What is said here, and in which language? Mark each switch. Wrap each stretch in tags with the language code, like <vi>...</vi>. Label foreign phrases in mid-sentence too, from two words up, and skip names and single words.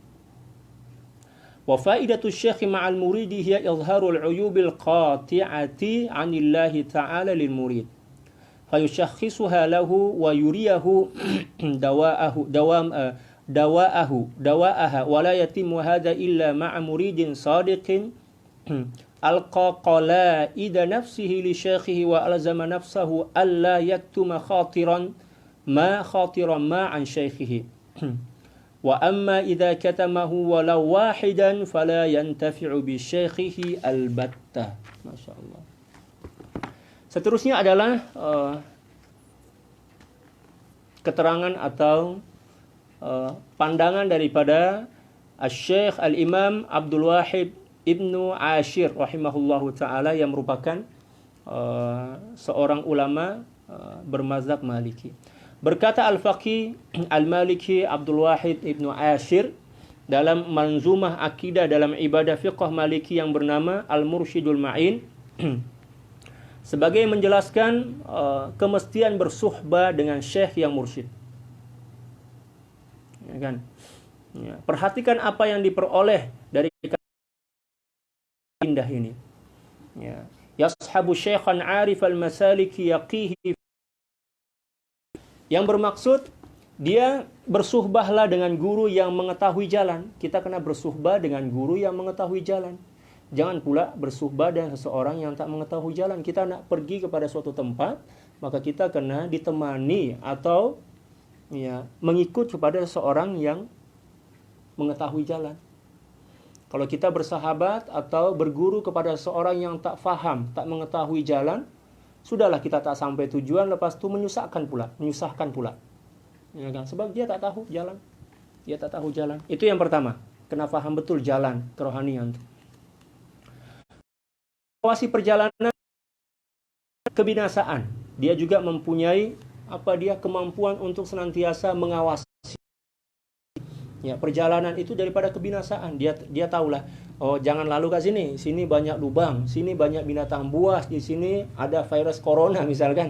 <ar>وفائدة الشيخ مع المريد هي إظهار العيوب القاطعة عن الله تعالى للمريد، فيشخصها له ويريه دواءها، ولا يتم هذا إلا مع مريد صادق ألقى قلائد نفسه لشيخه وألزم نفسه ألا يكتم خاطرا ما عن شيخه. وأما إذا كتمه ولو واحدا فلا ينتفع بشيخه البتة. ما شاء الله.</ar> <ms>Seterusnya adalah keterangan atau pandangan daripada Syekh Al-Imam Abdul Wahid Ibnu Ashir</ms> <ar>رحمه الله تعالى,</ar> <ms>yang merupakan seorang ulama bermazhab Maliki. Berkata Al-Faqih Al-Maliki Abdul Wahid Ibnu Ashir dalam manzumah akidah dalam ibadah fiqh Maliki yang bernama Al-Mursyidul Ma'in sebagai menjelaskan kemestian bersuhbah dengan syekh yang mursyid. Ya kan? Ya, perhatikan apa yang diperoleh dari indah ini. Ya.</ms> <ar>يصحب شيخا عارف المسالك يقيه,</ar> <ms>yang bermaksud dia bersuhbahlah dengan guru yang mengetahui jalan. Kita kena bersuhbah dengan guru yang mengetahui jalan. Jangan pula bersuhbah dengan seseorang yang tak mengetahui jalan. Kita nak pergi kepada suatu tempat, maka kita kena ditemani atau mengikut kepada seseorang yang mengetahui jalan. Kalau kita bersahabat atau berguru kepada seseorang yang tak faham, tak mengetahui jalan, sudahlah kita tak sampai tujuan, lepas itu menyusahkan pula. Ya kan? Sebab dia tak tahu jalan. Itu yang pertama. Kena faham betul jalan kerohanian. Mengawasi perjalanan kebinasaan. Dia juga mempunyai kemampuan untuk senantiasa mengawasi. Ya, perjalanan itu daripada kebinasaan. Dia tahulah, oh jangan lalu ke sini banyak lubang, sini banyak binatang buas, di sini ada virus corona misalkan.</ms>